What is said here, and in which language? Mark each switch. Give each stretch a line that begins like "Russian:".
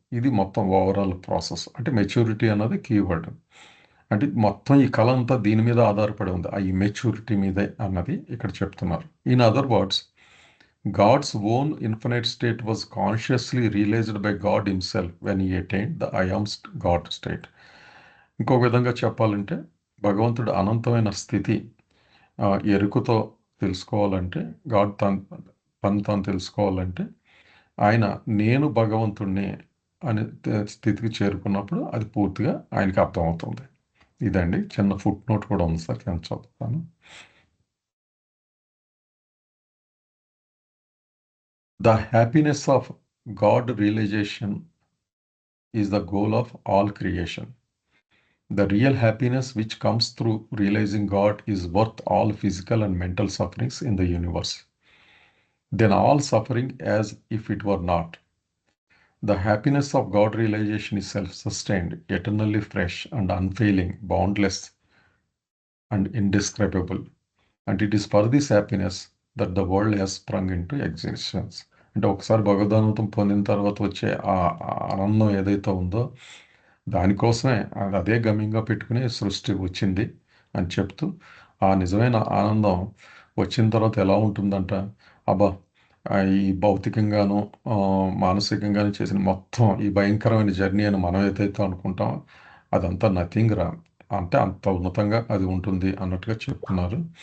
Telugu: ఇది మొత్తం overall process. అంటే మెచ్యూరిటీ అన్నది కీవర్డ్. అంటే మొత్తం ఈ కళ అంతా దీని మీద ఆధారపడి ఉంది, ఆ మెచ్యూరిటీ మీదే అన్నది ఇక్కడ చెప్తున్నారు.
English: In other words, God's own infinite state was consciously realized by God himself when he attained the I am God state. ఇంకో విధంగా చెప్పాలంటే భగవంతుడు అనంతమైన స్థితి ఎరుకతో తెలుసుకోవాలంటే గాడ్ తను తాను తెలుసుకోవాలంటే ఆయన నేను భగవంతుణ్ణి అనే స్థితికి చేరుకున్నప్పుడు అది పూర్తిగా ఆయనకి అర్థమవుతుంది.
Telugu: ఇదండి చిన్న ఫుట్ నోట్ కూడా ఉంది సార్, నేను చదువుతాను.
English: The happiness of God realization is the goal of all creation. The real happiness which comes through realizing God is worth all physical and mental sufferings in the universe. Then all suffering as if it were not. The happiness of God realization is self-sustained, eternally fresh and unfailing, boundless and indescribable. And it is for this happiness that the world has sprung into existence.
Telugu: అంటే ఒకసారి భగవద్గీతం పొందిన తర్వాత వచ్చే ఆ ఆనందం ఏదైతే ఉందో దానికోసమే అదే గమ్యంగా పెట్టుకుని సృష్టి వచ్చింది అని చెప్తూ, ఆ నిజమైన ఆనందం వచ్చిన తర్వాత ఎలా ఉంటుందంట, అబ్బా ఈ భౌతికంగాను మానసికంగాను చేసిన మొత్తం ఈ భయంకరమైన జర్నీ అని మనం ఏదైతే అనుకుంటామో అదంతా నథింగ్ రా, అంటే అంత ఉన్నతంగా అది ఉంటుంది అన్నట్టుగా చెప్తున్నారు.